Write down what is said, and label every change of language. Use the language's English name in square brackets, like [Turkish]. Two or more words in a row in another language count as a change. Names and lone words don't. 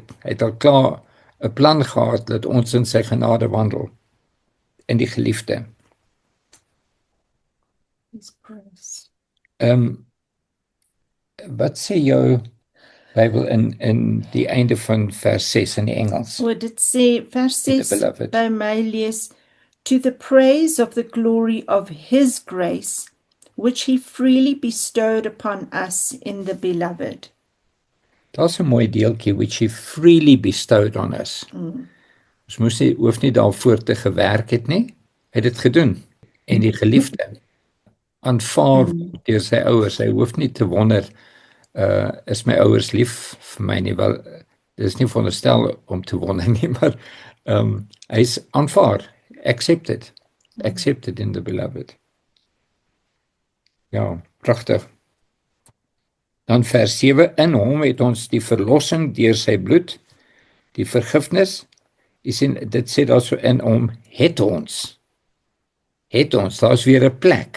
[Afrikaans] Hy het al klaar 'n plan gehad dat ons in sy genade wandel in die geliefde. Wat sê jou Bybel in die einde van vers 6 in die Engels? Dit sê vers 6 by my lees, [English] to the praise of the glory of his grace, which he freely bestowed upon us in the beloved. [Afrikaans] Daar's 'n mooi deeltjie, [English] which he freely bestowed on us. [Afrikaans] Ons hoef nie daarvoor te gewerk het nie. Hy het dit gedoen. En die geliefde aanvaar deur sy ouers. Hy hoef nie te wonder, is my ouers lief vir my nie? Wel, dit is nie veronderstel om te wonder nie, maar hy's aanvaar, [English] accepted in the beloved. [Afrikaans] Ja, pragtig. Dan vers 7, in hom het ons die verlossing deur sy bloed, die vergifnis. Jy sien, dit sê daar so, in hom het ons, daar's weer 'n plek.